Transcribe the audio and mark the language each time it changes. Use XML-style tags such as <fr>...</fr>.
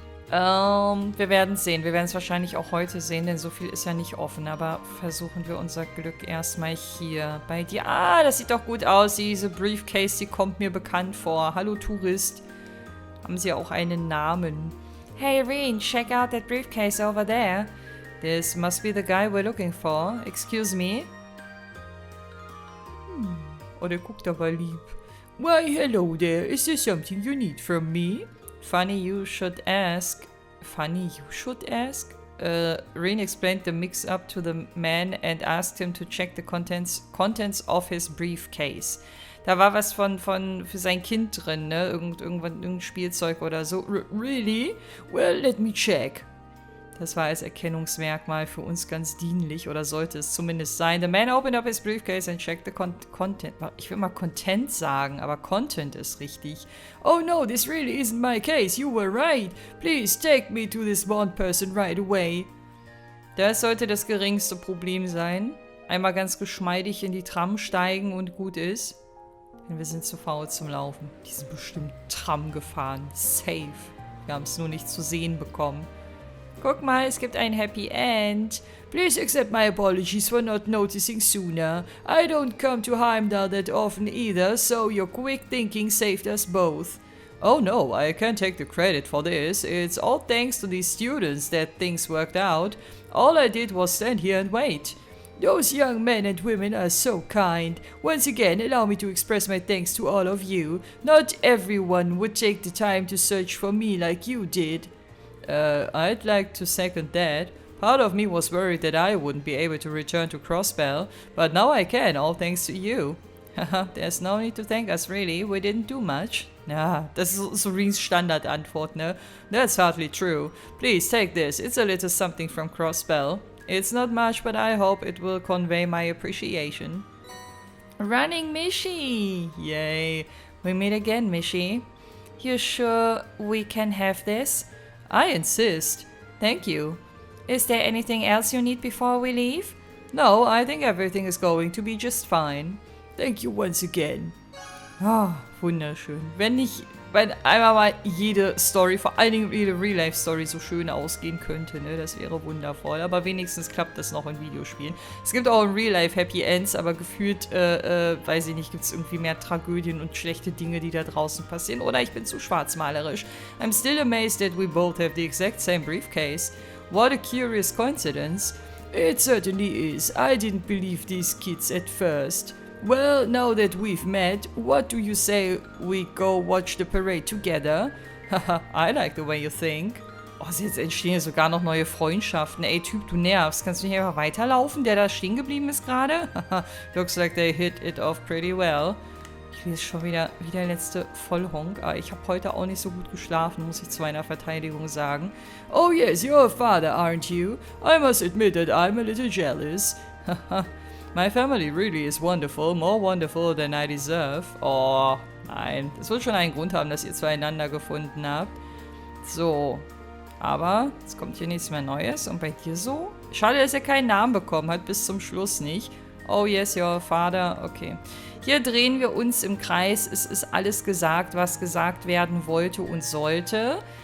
<de>Wir werden sehen. Wir werden es wahrscheinlich auch heute sehen, denn so viel ist ja nicht offen. Aber versuchen wir unser Glück erstmal hier bei dir. Ah, das sieht doch gut aus. Diese Briefcase, die kommt mir bekannt vor. Hallo Tourist. Haben sie auch einen Namen?</de> <en>Hey Reen, check out that briefcase over there. This must be the guy we're looking for. Excuse me.</en> <de>Oh, der guckt aber lieb.</de> <en>Why, hello there. Is there something you need from me? Funny you should ask. Reen explained the mix-up to the man and asked him to check the contents of his briefcase.</en> <de>Da war was für sein Kind drin, ne? Irgendein Spielzeug oder so.</de> <en>Really? Well, let me check.</en> <de>Das war als Erkennungsmerkmal für uns ganz dienlich, oder sollte es zumindest sein.</de> <en>The man opened up his briefcase and checked the content.</en> <de>Ich will mal Content sagen, aber Content ist richtig.</de> <en>Oh no, this really isn't my case. You were right. Please take me to this one person right away.</en> <de>Das sollte das geringste Problem sein. Einmal ganz geschmeidig in die Tram steigen und gut ist. Denn wir sind zu faul zum Laufen. Die sind bestimmt Tram gefahren. Safe. Wir haben es nur nicht zu sehen bekommen. Guck mal, es gibt ein Happy End.</de> <en>Please accept my apologies for not noticing sooner. I don't come to Heimdall that often either, so your quick thinking saved us both. Oh no, I can't take the credit for this. It's all thanks to these students that things worked out. All I did was stand here and wait. Those young men and women are so kind. Once again, allow me to express my thanks to all of you. Not everyone would take the time to search for me like you did. I'd like to second that. Part of me was worried that I wouldn't be able to return to Crossbell, but now I can, all thanks to you. Haha, there's no need to thank us really, we didn't do much.</en> <de>Ja, das ist Soreens Standardantwort, ne?</de> <en>That's hardly true. Please take this, it's a little something from Crossbell. It's not much, but I hope it will convey my appreciation. Running Mishi! Yay. We meet again, Mishi. You sure we can have this? I insist. Thank you. Is there anything else you need before we leave? No, I think everything is going to be just fine. Thank you once again.</en> <de>Ah, wunderschön. Wenn einmal mal jede Story, vor allen Dingen jede Real-Life-Story so schön ausgehen könnte, ne? Das wäre wundervoll. Aber wenigstens klappt das noch in Videospielen. Es gibt auch in Real-Life Happy Ends, aber gefühlt, weiß ich nicht, gibt es irgendwie mehr Tragödien und schlechte Dinge, die da draußen passieren. Oder ich bin zu schwarzmalerisch.</de> <en>I'm still amazed that we both have the exact same briefcase. What a curious coincidence. It certainly is. I didn't believe these kids at first. Well, now that we've met, what do you say we go watch the parade together? Haha, I like the way you think.</en> <de>Oh, jetzt entstehen ja sogar noch neue Freundschaften. Ey, Typ, du nervst. Kannst du nicht einfach weiterlaufen, der da stehen geblieben ist gerade?</de> <en>Haha, looks like they hit it off pretty well.</en> <de>Ich lese schon wieder wie der letzte Vollhonk. Aber ich habe heute auch nicht so gut geschlafen, muss ich zu meiner Verteidigung sagen.</de> <en>Oh yes, you're a father, aren't you? I must admit that I'm a little jealous. Haha. My family really is wonderful, more wonderful than I deserve.</en> <de>Oh, nein. Das wird schon einen Grund haben, dass ihr zueinander gefunden habt. So. Aber, es kommt hier nichts mehr Neues. Und bei dir so? Schade, dass er keinen Namen bekommen hat, bis zum Schluss nicht.</de> <en>Oh yes, your father. Okay.</en> <de>Hier drehen wir uns im Kreis. Es ist alles gesagt, was gesagt werden wollte und sollte.</de>